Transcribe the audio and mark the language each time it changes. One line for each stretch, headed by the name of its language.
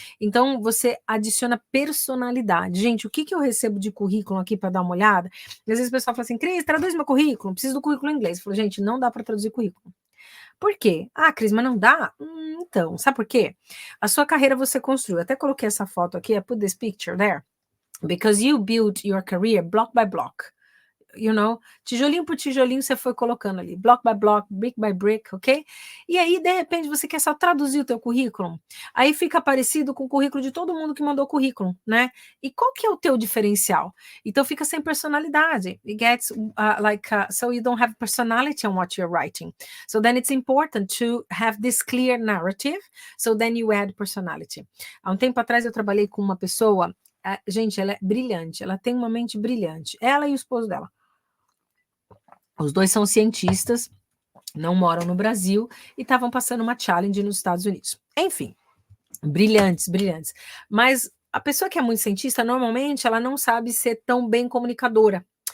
Portuguese: Então, você adiciona personalidade. Gente, o que eu recebo de currículo aqui para dar uma olhada? Às vezes o pessoal fala assim, Cris, traduz meu currículo, preciso do currículo em inglês. Eu falo, gente, não dá para traduzir currículo. Por quê? Cris, mas não dá? Então, sabe por quê? A sua carreira você construiu. Até coloquei essa foto aqui,
English: I put this picture there, because you built your career block by block. You know,
Portuguese: tijolinho por tijolinho você foi colocando ali,
English: block by block, brick by brick, ok?
Portuguese: E aí, de repente, você quer só traduzir o teu currículo, aí fica parecido com o currículo de todo mundo que mandou currículo, né? E qual que é o teu diferencial? Então, fica sem personalidade.
English: It gets so you don't have personality on what you're writing. So then it's important to have this clear narrative, so then you add personality.
Portuguese: Há um tempo atrás eu trabalhei com uma pessoa, gente, ela é brilhante, ela tem uma mente brilhante, ela e o esposo dela. Os dois são cientistas, não moram no Brasil e estavam passando uma challenge nos Estados Unidos. Enfim, brilhantes, brilhantes. Mas a pessoa que é muito cientista, normalmente, ela não sabe ser tão bem comunicadora.